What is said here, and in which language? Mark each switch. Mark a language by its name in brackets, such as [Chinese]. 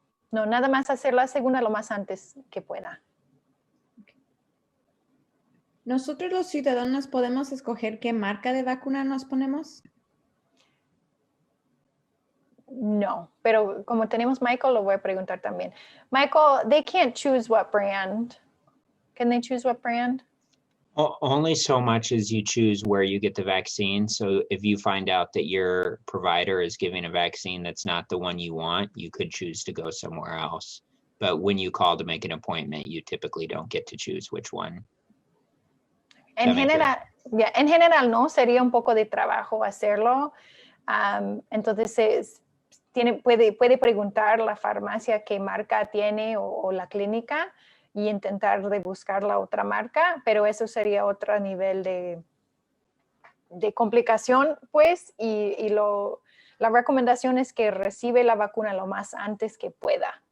[Spanish] No, nada más hacer la segunda lo más antes que pueda. ¿Nosotros los ciudadanos podemos escoger qué marca de vacuna nos ponemos? No, pero como tenemos Michael, lo voy a preguntar también. [English] Michael, they can't choose what brand. Can they choose what brand? Only so much as you choose where you get the vaccine. So if you find out that your provider is giving a vaccine that's not the one you want, you could choose to go somewhere else. But when you call to make an appointment, you typically don't get to choose which one. [Spanish] En general, no, sería un poco de trabajo hacerlo. Entonces, puede preguntar la farmacia qué marca tiene o la clínica y intentar de buscar la otra marca, pero eso sería otro nivel de complicación, pues, y la recomendación es que recibe la vacuna lo más antes que pueda.